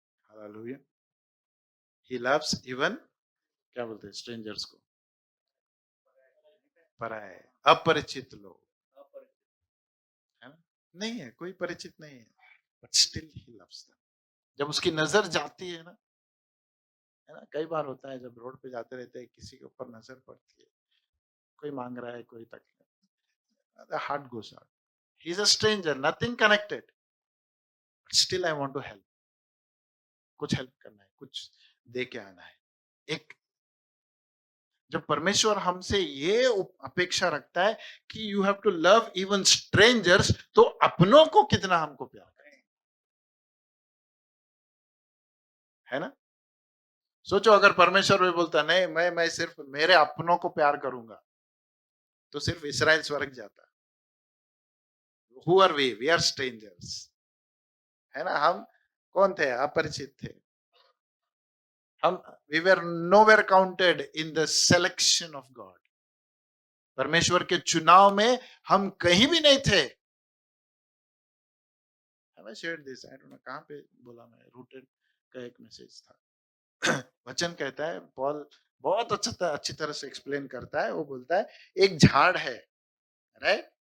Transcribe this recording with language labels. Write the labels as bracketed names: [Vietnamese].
[Hindi] Hallelujah. [English] he loves even [Hindi] क्या बोलते हैं स्ट्रेंजर्स को, पराये अपरिचित लोग, है ना? नहीं है, कोई परिचित नहीं है, [English] But still he loves them. [Hindi] जब उसकी नजर जाती है ना, है ना? कई बार होता है जब रोड पे जाते रहते हैं, किसी के ऊपर नजर पड़ती है, कोई मांग रहा है, कोई तकलीफ, [English] the heart goes out. He's a stranger, nothing connected, but still I want to help. [Hindi] कुछ हेल्प करना है, कुछ दे के आना है। एक जब परमेश्वर हमसे ये अपेक्षा रखता है कि [English] you have to love even strangers, [Hindi] तो अपनों को कितना हमको प्यार करें, है ना? सोचो अगर परमेश्वर भी बोलता नहीं, मैं सिर्फ मेरे अपनों को प्यार करूंगा, तो सिर्फ इस्राएल स्वर्ग जाता। [English] Who are we? We are strangers, [Hindi] है ना? हम कौन थे? अपरिचित थे। हम [English] we were nowhere counted in the selection of God. [Hindi] परमेश्वर के चुनाव में हम कहीं भी नहीं थे। [English] Have I shared this? I don't know, [Hindi] कहाँ पे बोला मैं? रूटेड का एक मैसेज था। वचन कहता है, पॉल बहुत अच्छी तरह से एक्सप्लेन करता है। वो बोलता है एक झाड़ है, राइट?